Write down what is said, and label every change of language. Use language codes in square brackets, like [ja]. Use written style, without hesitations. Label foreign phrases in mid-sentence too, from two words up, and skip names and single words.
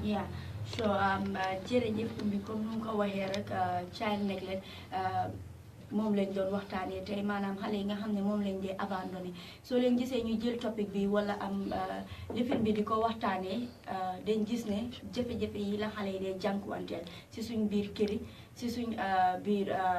[en] Yeah. [wo] So jërëjëf bi comme nu ko waxee rek [en] child neglect [wo] moom lañ doon waxtaanee tey maanaam xale yi nga xam ne moom lañ dee abandonné soo leen gisee ñu jël topic bi wala am lifin bi di ko waxtaanee dañ gis ne jafe-jafe yi la xale yi dee jànkuwanteel si suñ biir këri si suñ biir